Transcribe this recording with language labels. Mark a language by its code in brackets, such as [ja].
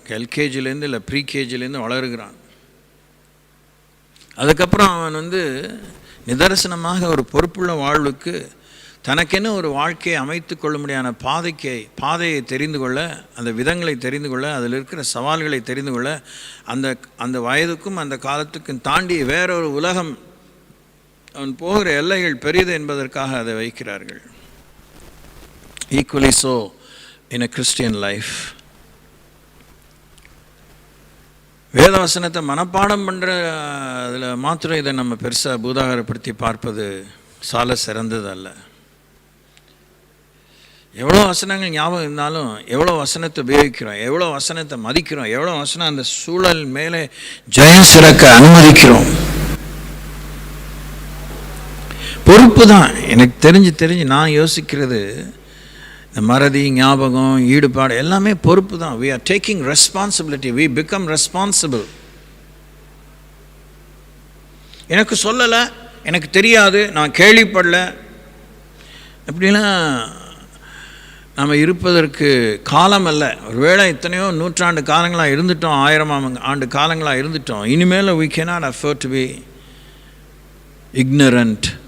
[ta] எல்கேஜிலேருந்து இல்லை ப்ரீகேஜிலேருந்து வளருகிறான். அதுக்கப்புறம் அவன் நிதர்சனமாக ஒரு பொறுப்புள்ள வாழ்வுக்கு தனக்கென்னு ஒரு வாழ்க்கையை அமைத்து கொள்ள முடியாத பாதையை தெரிந்து கொள்ள, அந்த விதங்களை தெரிந்து கொள்ள, அதில் இருக்கிற சவால்களை தெரிந்து கொள்ள, அந்த வயதுக்கும் அந்த காலத்துக்கும் தாண்டி வேறொரு உலகம் அவன் போகிற எல்லைகள் பெரியது என்பதற்காக அதை வைக்கிறார்கள். [en] Equally so in a Christian life. [ta] வேதவசனத்தை மனப்பாடம் பண்ணுற அதில் மாத்திரம் இதை நம்ம பெருசாக பூதாகரப்படுத்தி பார்ப்பது சால சிறந்தது அல்ல. எவ்வளோ வசனங்கள் ஞாபகம் இருந்தாலும் எவ்வளோ வசனத்தை உபயோகிக்கிறோம், எவ்வளோ வசனத்தை மதிக்கிறோம், எவ்வளோ வசனம் அந்த சூழல் மேலே ஜெயம் சிறக்க அனுமதிக்கிறோம். பொறுப்பு தான். எனக்கு தெரிஞ்சு நான் யோசிக்கிறது, இந்த மறதி, ஞாபகம், ஈடுபாடு எல்லாமே பொறுப்பு தான். [en] we are taking responsibility, we become responsible. [ta] எனக்கு சொல்லலை, எனக்கு தெரியாது, நான் கேள்விப்படல, அப்படிலாம் நம்ம இருப்பதற்கு காலம் அல்ல. ஒருவேளை இத்தனையோ நூற்றாண்டு காலங்களாக இருந்துட்டோம், 1000 ஆண்டு காலங்களாக இருந்துட்டோம். இனிமேல் [en] we cannot afford to be ignorant.